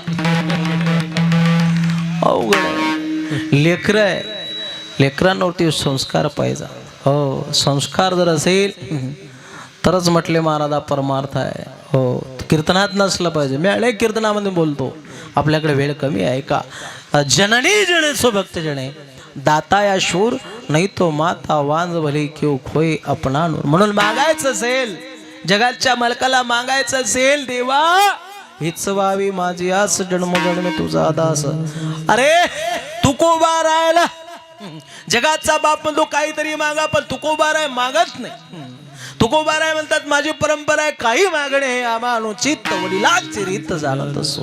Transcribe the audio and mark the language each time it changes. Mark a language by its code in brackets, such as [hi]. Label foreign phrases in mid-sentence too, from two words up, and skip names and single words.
[mr] अवघड लेकर आहे, लेकरांवरती संस्कार पाहिजे. हो, संस्कार जर असेल तरच म्हटले महाराजा परमार्थ आहे. हो, कीर्तनात नसलं पाहिजे. मी अनेक कीर्तनामध्ये बोलतो, आपल्याकडे वेळ कमी आहे का? [hi] जननी जणे स्वभक्त जणे दाता या शूर नाही तो माता वांज भले क्यों खोय अपना नूर. [mr] म्हणून मागायचं असेल, जगाच्या मालकाला मागायचं असेल, देवा हीच व्हावी माझी आस, जन्मोजन्मी तुझा दास. अरे तुकोबा राहायला जगाचा बाप म्हणतो काहीतरी मागा, पण तुकोबा राय मागत नाही. तुकोबा राय म्हणतात माझी परंपरा आहे, काही मागणे हे आम्हा अनुचित, वडिलांची रीत जाणत असो.